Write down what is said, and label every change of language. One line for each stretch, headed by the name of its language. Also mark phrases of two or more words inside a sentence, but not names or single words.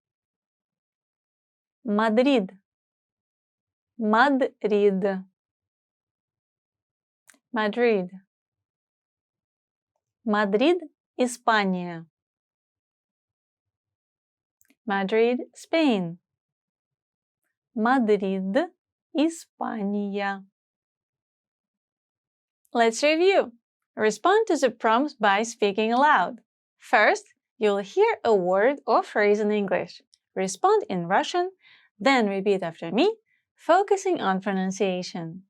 Russian: Madrid. Madrid. Madrid. Madrid, Испания.
English: Madrid, Spain.
Russian: Madrid, Испания.
English: Let's review. Respond to the prompts by speaking aloud. First, you'll hear a word or phrase in English. Respond in Russian, then repeat after me, focusing on pronunciation.